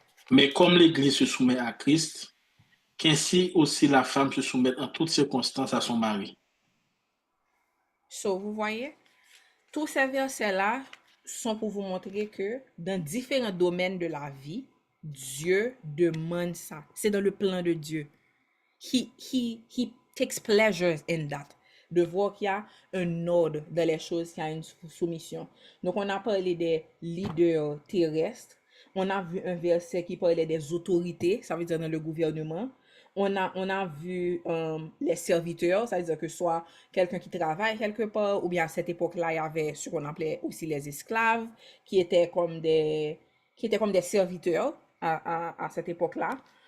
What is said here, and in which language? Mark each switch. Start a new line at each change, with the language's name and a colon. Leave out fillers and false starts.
French: Mais comme l'Église se soumet à Christ, qu'ainsi aussi la femme se soumette en toutes circonstances à son mari. So, vous voyez, tous ces versets-là sont pour vous montrer que dans différents domaines de la vie, Dieu demande ça. C'est dans le plan de Dieu.
English: He takes pleasure in that.
French: De voir qu'il y a un ordre dans les choses, qu'il y a une soumission. Donc, on a parlé des leaders terrestres. On a vu un verset qui parlait des autorités, ça veut dire dans le gouvernement. On a vu les serviteurs, ça veut dire que soit quelqu'un qui travaille quelque part, ou bien à cette époque-là, il y avait ce qu'on appelait aussi les esclaves, qui étaient comme des serviteurs à cette époque-là.